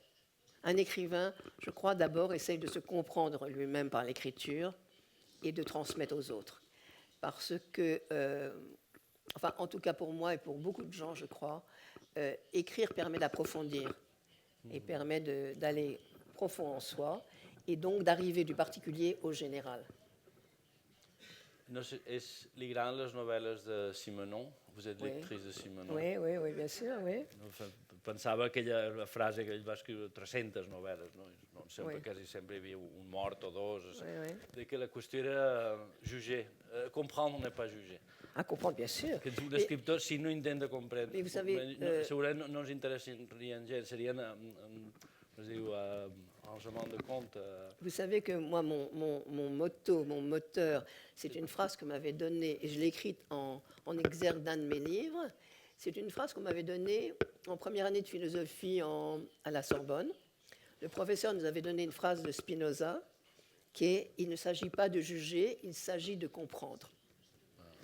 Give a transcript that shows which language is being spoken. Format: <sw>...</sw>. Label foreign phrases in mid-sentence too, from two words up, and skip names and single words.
<fr>Un écrivain, je crois, d'abord essaye de se comprendre lui-même par l'écriture et de transmettre aux autres. Parce que, enfin, en tout cas pour moi et pour beaucoup de gens, je crois, écrire permet d'approfondir et permet d'aller profond en soi et donc d'arriver du particulier au général.</fr> <ca>No sé, li agraden les novel·les de Simenon?</ca> <fr>Vous êtes lectrice de Simenon? Oui, bien sûr, oui.</fr> <ca>Pensava aquella frase que ell va escriure 300 novel·les, no? Quasi sempre hi havia un mort o 2. De que la qüestió era juger.</ca> <fr>Comprendre n'est pas juger. À comprendre, bien sûr.</fr> <ca>Que un escriptor, si no intenta comprendre, segurament no ens interessarien gens, serien, es diu,</ca> <fr>arrangement de compte. Vous savez que moi, mon motto, mon moteur, c'est une phrase que m'avait donnée, et je l'ai écrite en exergue d'un de mes livres. C'est une phrase qu'on m'avait donnée en première année de philosophie à la Sorbonne. Le professeur nous avait donné une phrase de Spinoza qui est « Il ne s'agit pas de juger, il s'agit de comprendre ».</fr>